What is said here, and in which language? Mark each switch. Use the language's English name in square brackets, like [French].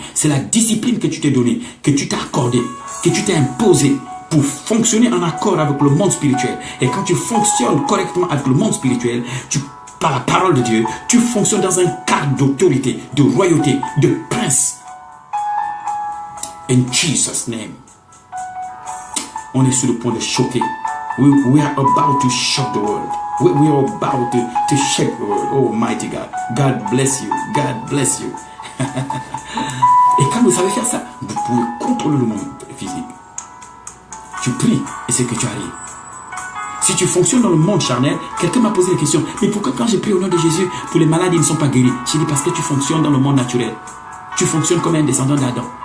[French] C'est la discipline que tu t'es donnée, que tu t'es accordée, que tu t'es imposée pour fonctionner en accord avec le monde spirituel. Et quand tu fonctionnes correctement avec le monde spirituel, par la parole de Dieu, tu fonctionnes dans un cadre d'autorité, de royauté, de prince. [English] In Jesus' name. [French] On est sur le point de choquer. [English] We are about to shock the world. We are about to shake the world. Oh, mighty God. God bless you. God bless you. [French] Et quand vous savez faire ça, vous pouvez contrôler le monde physique. Tu pries et c'est que tu arrives. Si tu fonctionnes dans le monde charnel, quelqu'un m'a posé la question, mais pourquoi quand j'ai prié au nom de Jésus, pour les malades, ils ne sont pas guéris? J'ai dit parce que tu fonctionnes dans le monde naturel. Tu fonctionnes comme un descendant d'Adam.